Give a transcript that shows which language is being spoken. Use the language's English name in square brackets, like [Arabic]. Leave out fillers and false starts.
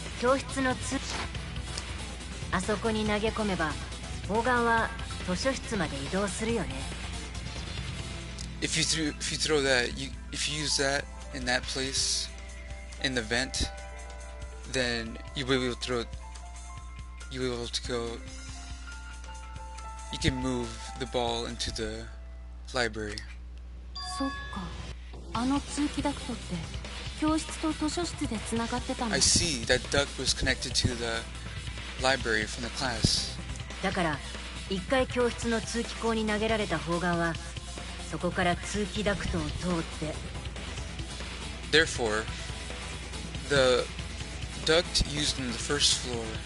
[Japanese] 教室の通あそこに投げ込めば砲丸は図書室まで移動するよね。 [English] If you throw that, if you use that, in that place, in the vent, then you'll be able to throw. You'll be able to go. You can move the ball into the library. [Japanese] そっか。あの通気ダクトって教室と図書室でつながってたの。 [English] I see that duct was connected to the library from the class. [Japanese] だから一回教室の通気口に投げられた砲丸はそこから通気ダクトを通って。 [English] Therefore, the duct used in the first floor.